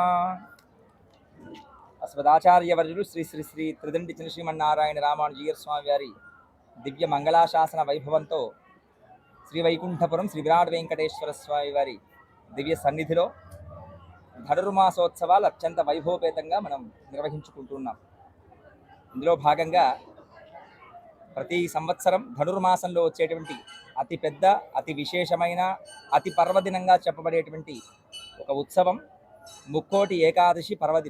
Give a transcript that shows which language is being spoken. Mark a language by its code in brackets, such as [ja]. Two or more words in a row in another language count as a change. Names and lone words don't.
[te] అస్మదాచార్యవర్యులు శ్రీ శ్రీ శ్రీ త్రిదండి శ్రీమన్నారాయణ రామానుజజీయర్ స్వామి వారి దివ్య మంగళాశాసన వైభవంతో శ్రీ వైకుంఠపురం శ్రీ విరాట్ వేంకటేశ్వర స్వామి వారి దివ్య సన్నిధిలో ధనుర్మాసోత్సవాలు అత్యంత వైభవపేతంగా మనం నిర్వహించుకుంటున్నాం. ఇందులో భాగంగా ప్రతి సంవత్సరం ధనుర్మాసంలో వచ్చేటువంటి అతి పెద్ద, అతి విశేషమైన, అతి పర్వదినంగా చెప్పబడేటువంటి ఒక ఉత్సవం ముక్కోటి ఏకాదశి పర్వదినం.